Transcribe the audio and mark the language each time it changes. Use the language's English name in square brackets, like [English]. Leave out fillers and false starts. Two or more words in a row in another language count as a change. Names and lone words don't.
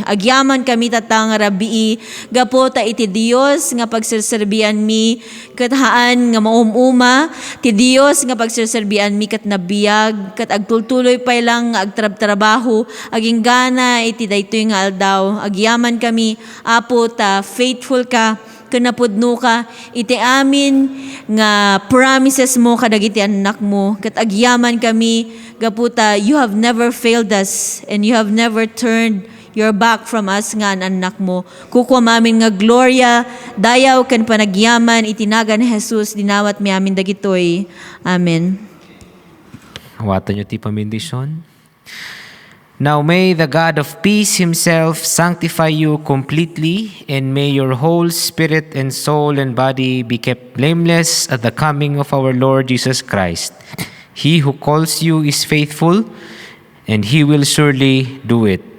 [Iloko] Agyaman kami tatang rabii, gapo ta iti Dios nga pagserserbian mi, kathaan nga maumuma, ti Dios nga pagserserbian mi kat nabiyag, kat agtultuloy pay lang nga agtrab-trabaho, aging gana iti daytoy nga aldaw. Agyaman kami, Apo, ta faithful ka, kanapudno ka, iti amin nga promises mo kadagiti anak mo, kat agyaman kami, gaputa, [English] you have never failed us, and you have never turned your back from us [Iloko] nga an anak mo. Kukuha mamin nga gloria, dayaw kan panagyaman, itinagan ni Jesus, dinawat mi amin dagitoy. Amen. Hawatan nyo ti pamindisyon. [English] Now may the God of peace himself sanctify you completely, and may your whole spirit and soul and body be kept blameless at the coming of our Lord Jesus Christ. He who calls you is faithful, and he will surely do it.